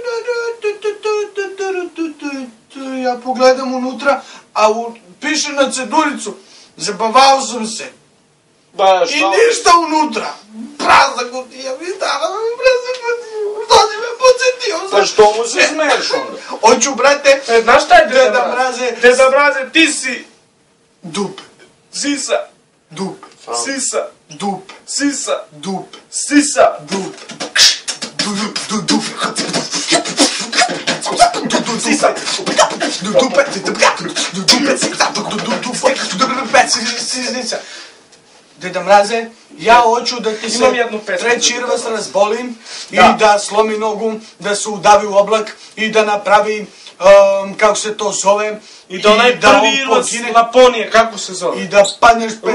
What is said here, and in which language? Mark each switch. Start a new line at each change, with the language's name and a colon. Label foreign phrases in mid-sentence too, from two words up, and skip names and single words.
Serbian: Ja pogledam unutra, a piše na ceduljicu, zabavao sam se. I ništa unutra. Prazna kutija, mi dala mi prazna kutija. Što si me podsjetio? Pa što mu se smiješ onda? Hoću, brate, Znaš šta je Deda Mraze? Deda Mraze, ti si Dup, sisa, dup, sisa, dup, sisa, dup, sisa. dup, dup, dup, sisa, sisa. Deda Mraze, ja hoću da ti se Imam jednu pesmu. treći irvas razbolim i Da. da slomi nogu, da se udavi u oblak i da napravi, kako se to zove, I da onaj on prvi irvas pogine Laponije, kako se zove? i da padneš pred